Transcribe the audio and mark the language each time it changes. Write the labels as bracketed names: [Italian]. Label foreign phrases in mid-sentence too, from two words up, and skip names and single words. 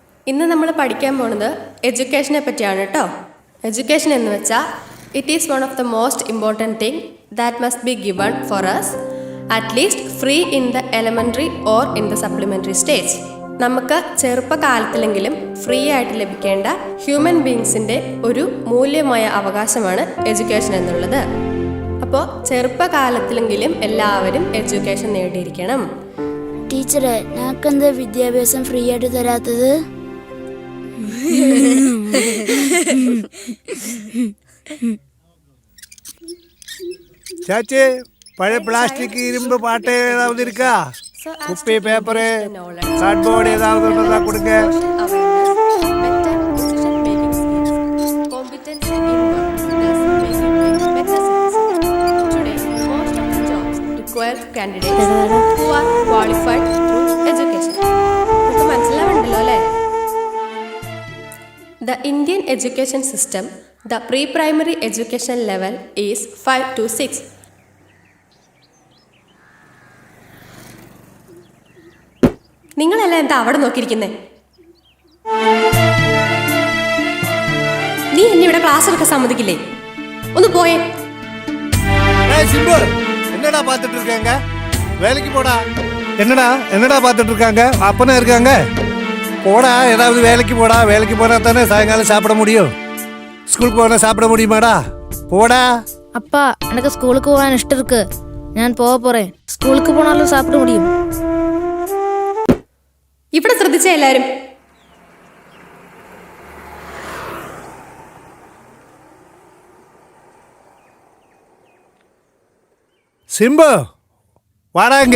[Malayalam] ഇന്ന് നമ്മൾ പഠിക്കാൻ പോണത് എഡ്യൂക്കേഷനെ പറ്റിയാണ് കേട്ടോ. എഡ്യൂക്കേഷൻ എന്ന് വെച്ചാൽ [English] it is one of the most important thing that must be given for us atleast free in the elementary or in the supplementary stage. [Malayalam] നമുക്ക് ചെറുപ്പകാലത്തിലെങ്കിലും ഫ്രീ ആയിട്ട് ലഭിക്കേണ്ട ഹ്യൂമൻ ബീങ്സിൻ്റെ ഒരു മൂല്യമായ അവകാശമാണ് എഡ്യൂക്കേഷൻ എന്നുള്ളത്. അപ്പോൾ ചെറുപ്പകാലത്തിലെങ്കിലും എല്ലാവരും എഡ്യൂക്കേഷൻ നേടിയിരിക്കണം. ടീച്ചറെ, ഞങ്ങൾക്കെന്താ വിദ്യാഭ്യാസം ഫ്രീ ആയിട്ട് തരാത്തത്? [Tamil] சாச்சி, பழைய பிளாஸ்டிக் இரும்பு பாட்டு ஏதாவது இருக்கா? [Malayalam] കുപ്പി, പേപ്പറ്, കാർഡ്ബോർഡ് ഏതാവത് ഉണ്ടെന്നാ കൊടുക്ക. [English] Candidates who are qualified through education. [Malayalam] നിങ്ങൾക്ക് മനസ്സിലാവുണ്ടല്ലോ അല്ലേ? [English] The Indian education system, the pre-primary education level is 5 to 6. [Malayalam] നിങ്ങളെല്ലാം എന്താ അവിടെ നോക്കിയിരിക്കുന്നേ? നീ എന്നെ ഇവിടെ ക്ലാസ് എടുക്കാൻ സമ്മതിക്കില്ലേ? ഒന്ന് പോയേ. [Tamil] என்னடா பாத்துட்டு இருக்காங்க? வேலைக்கு போடா. என்னடா பாத்துட்டு இருக்காங்க? அப்பனா இருக்காங்க. போடா, ஏதாவது வேலைக்கு போடா. வேலைக்கு போனா தானே சாயங்காலம் சாப்பிட முடியும். ஸ்கூலுக்கு போனா சாப்பிட முடியுமாடா? போடா. அப்பா, எனக்கு ஸ்கூலுக்கு போக இஷ்டம் இருக்கு. நான் போக போறேன். ஸ்கூலுக்கு போனாலும் சாப்பிட முடியும். [Malayalam] ഇവിടെ ശ്രദ്ധിച്ച എല്ലാരും. [Tamil] சிம்பு, வாடாங்க.